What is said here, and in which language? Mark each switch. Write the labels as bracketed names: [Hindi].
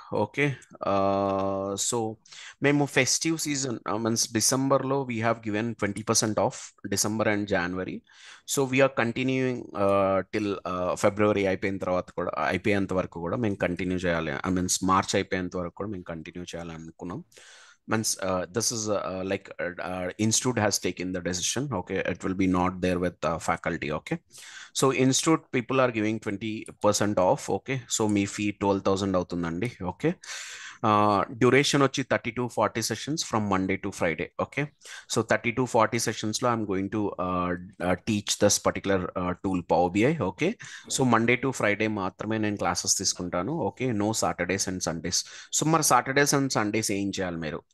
[English] Okay, so మేము festive season means డిసెంబర్లో we have given 20% off, December and January. So we are continuing [Telugu] till ఫిబ్రవరి అయిపోయేంత వరకు కూడా మేము కంటిన్యూ చేయాలి. మీన్స్ మార్చ్ అయిపోయేంత వరకు కూడా మేము కంటిన్యూ చేయాలి అనుకున్నాం. [English] Means this is like institute has taken the decision. Okay, it will be not there with faculty. Okay, so institute people are giving 20% off. Okay, so me fee 12,000 అవుతుందండి. Okay, duration వచ్చి 30 to 40 sessions from Monday to Friday. Okay, so 30 to 40 సెషన్స్లో I'm going to teach this particular tool Power BI. [Telugu] Okay, so Monday to Friday మాత్రమే నేను classes తీసుకుంటాను. [English] Okay, no Saturdays and Sundays. [Telugu] So మరి Saturdays and Sundays ఏం చేయాలి మీరు?